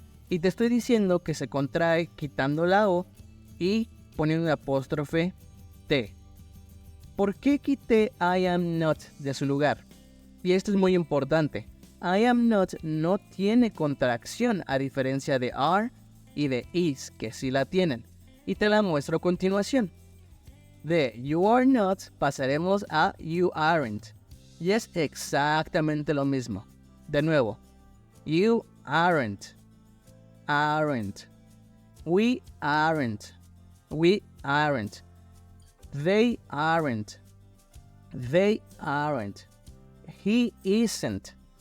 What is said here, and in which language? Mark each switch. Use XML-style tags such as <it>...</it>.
<es>Y te estoy diciendo que se contrae quitando la O y poniendo un apóstrofe T. ¿Por qué quité</es> <en>I am not</en> <es>de su lugar? Y esto es muy importante.</es> <en>I am not</en> <es>no tiene contracción a diferencia de are y de is, que sí la tienen. Y te la muestro a continuación. De</es> <en>you are not</en> <es>pasaremos a</es> <en>you aren't.</en> <es>Y es exactamente lo mismo. De nuevo.</es> <en>You aren't. Aren't. We aren't. We aren't. They aren't. They aren't. He isn't.</en>